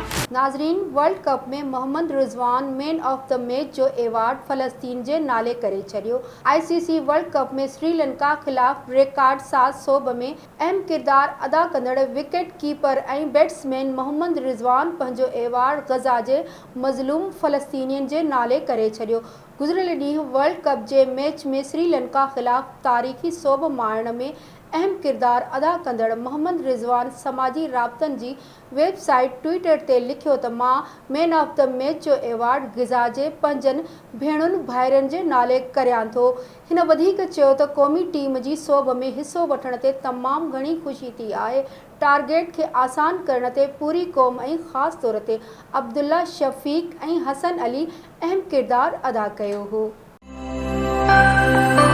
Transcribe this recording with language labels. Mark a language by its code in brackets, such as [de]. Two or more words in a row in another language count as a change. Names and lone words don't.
[sd] नाज़रीन, वर्ल्ड कप में मोहम्मद रिजवान [en] man of the match [sd] जो एवार्ड फ़लस्तीन जे नाले करे छॾियो। ICC वर्ल्ड कप में श्रीलंका ख़िलाफ़ रिकॉर्ड 700 में अहम किरदार अदा कंदड़ विकेट कीपर ऐं बैट्समैन मोहम्मद रिजवान पंहिंजो एवार्ड गज़ा जे मज़लूम फ़लस्तीनियुनि जे नाले करे छॾियो। गुज़िरियल ॾींहुं वर्ल्ड कप जे मैच में श्रीलंका ख़िलाफ़ तारीख़ी सोभ माणण में अहम किरदार अदा कंदड़ मोहम्मद रिजवान समाजी राब्तनि जी वेबसाइट ट्विटर ते लिखियो त मां [en] man of the match [sd] जो एवार्ड ग़ज़ा जे 5 भेणुनि भाइरनि जे नाले करियां थो। हिन वधीक चयो त क़ौमी टीम जी सोभ में हिसो वठण ते तमामु घणी ख़ुशी थी आहे। टारगेट खे आसान करण ते पूरी क़ौम ऐं ख़ासि तौर ते अब्दुल्ला शफ़ीक़ ऐं हसन अली अहम किरदार अदा कयो हो।